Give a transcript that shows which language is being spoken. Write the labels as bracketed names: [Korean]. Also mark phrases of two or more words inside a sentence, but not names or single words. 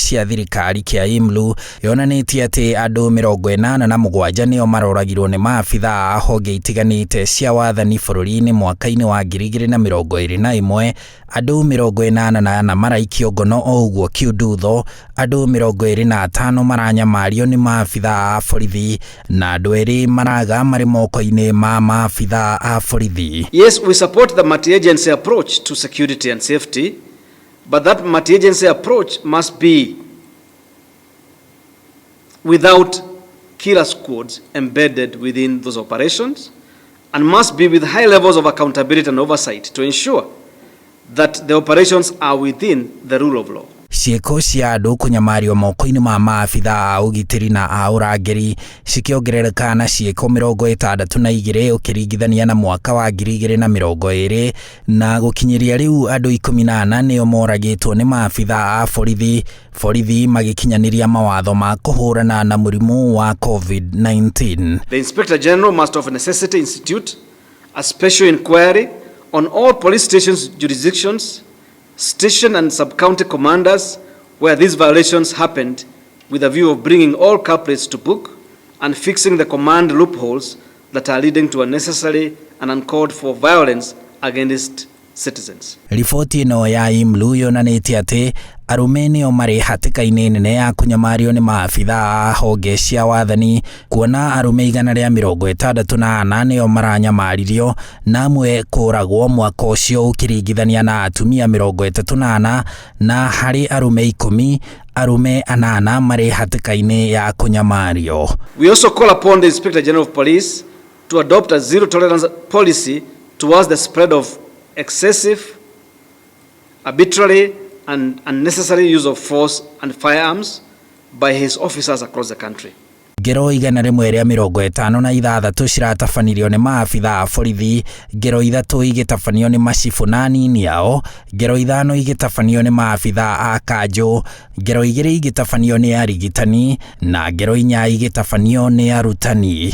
[Kikuyu] cia thirikari kĩa IMLU yonanĩtie atĩ andũ 87 nĩo maroragirwo nĩ maabithaa a honge itiganĩte cia wathani bũrũri-inĩ mwaka-inĩ wa 2021, andũ 84 maraikio ngono o ũguo kiundutho, andũ 25 maranyamario nĩ maabithaa a borithi na andũ 2 maraga marĩ moko-inĩ ma maabithaa a borithi. [English] Yes, we support the multi-agency approach to security and safety, but that multi-agency approach must be without killer squads embedded within those operations and must be with high levels of accountability and oversight to ensure that the operations are within the rule of law. [Kikuyu] Ciĩko cia andũ kũnyamario moko-inĩ ma maabithaa a ũgitĩri na a ũrangĩri cikĩongerereka na ciĩko 62 ũkĩringithania na mwaka wa 2020 na gũkinyĩria rĩu andũ 14 nĩo moragĩtwo nĩ maabithaa a borithi magĩkinyanĩria mawatho ma kũhũrana na mũrimũ wa COVID-19. [English] The Inspector General must of necessity institute a special inquiry on all police stations jurisdictions, station and sub-county commanders where these violations happened, with a view of bringing all culprits to book and fixing the command loopholes that are leading to unnecessary and uncalled for violence against citizens. [Kikuyu] Riboti ĩno ya IMLU yonanĩtie atĩ arũme nĩo marĩ hatĩka-inĩ nene ya kũnyamario nĩ maabithaa a honge cia wathani, kuona arũme 164 nĩo maranyamaririo na amwe kũragwo mwaka ũcio ũkĩringithania na atumia 38, na harĩ arũme 10 arũme 8 marĩ hatĩka-inĩ ya kũnyamario. [English] We also call upon the Inspector General of Police to adopt a zero tolerance policy towards the spread of excessive, arbitrary and unnecessary use of force and firearms by his officers across the country. [Kikuyu] Ngero 156 ciratabanirio nĩ maabithaa a borithi, ngero 3 igĩtabanio nĩ macibũ na anini ao, ngero 5 igĩtabanio nĩ maabithaa a kanjũ, ngero 2 igĩtabanio nĩ arigitani na ngero 4 igĩtabanio nĩ arutani.